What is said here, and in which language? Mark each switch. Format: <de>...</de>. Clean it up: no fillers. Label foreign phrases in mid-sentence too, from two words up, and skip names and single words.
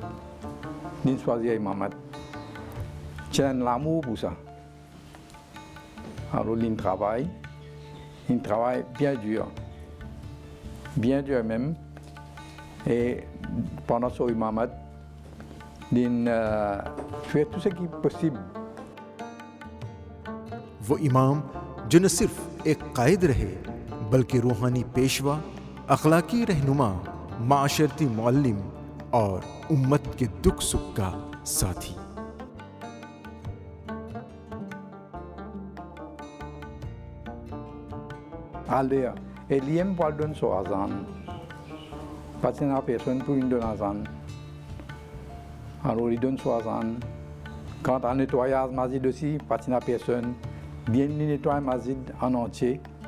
<fr>Il choisit Imam. J'ai l'amour pour ça. Alors, il travaille bien dur même. Et pendant ce imamat, il fait tout ce qui est possible.</fr> <ur>وہ امام جو نہ صرف ایک قائد رہے بلکہ روحانی پیشوا، اخلاقی رہنما، معاشرتی معلم اور امت کے دکھ سکھ کا ساتھی۔</ur> <fr>Allez, Eliem va donner son azan. Parce qu'il y a personne pour lui donner azan. Alors il donne son azan. Quand on nettoie le masjid aussi, parce qu'il n'y a personne, bien il nettoie le masjid en entier.</fr>